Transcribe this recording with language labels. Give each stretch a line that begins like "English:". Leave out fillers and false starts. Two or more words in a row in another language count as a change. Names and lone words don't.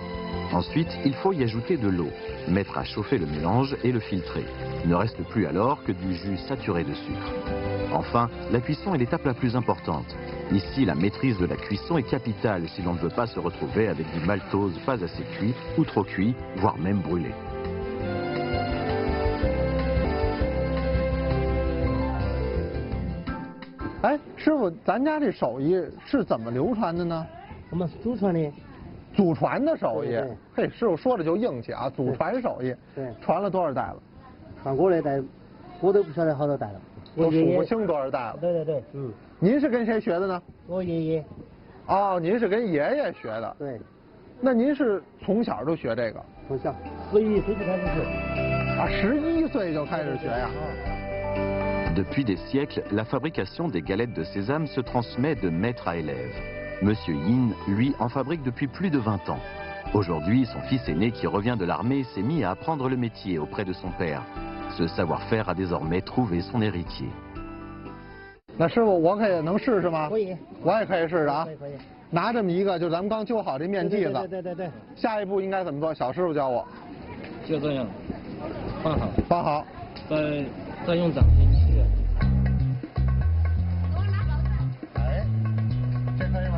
French: Ensuite, il faut y ajouter de l'eau, mettre à chauffer le mélange et le filtrer. Il ne reste plus alors que du jus saturé de sucre. Enfin, la cuisson est l'étape la plus importante. Ici, la maîtrise de la cuisson est capitale si l'on ne veut pas se retrouver avec du maltose pas assez cuit ou trop cuit, voire même brûlé.
Chinese: 哎，师傅，咱家这手艺是怎么流传的呢？我们祖传的。祖传的手艺，对嘿，师傅说的就硬气啊！祖传手艺，对，传了多少代了？传过来代，我都不晓得好多代了，都数不清多少代了。对对对，嗯。您是跟谁学的呢？我爷爷。哦，您是跟爷爷学的。对。那您是从小就学这个？从小，11岁就开始学。啊，11岁就开始学呀。
French: Depuis des siècles, la fabrication des galettes de sésame se transmet de maître à élève. Monsieur Yin, lui, en fabrique depuis plus de 20 ans. Aujourd'hui, son fils aîné qui revient de l'armée s'est mis à apprendre le métier auprès de son père. Ce savoir-faire a désormais trouvé son héritier.
Chinese: 那师傅，我可以能试试吗？可以，我也可以试试啊。可以。拿这么一个，就咱们刚揪好这面剂子。对。下一步应该怎么做？小师傅教我。就这样，放好。放好。再用掌心吸。哎，这可以吗？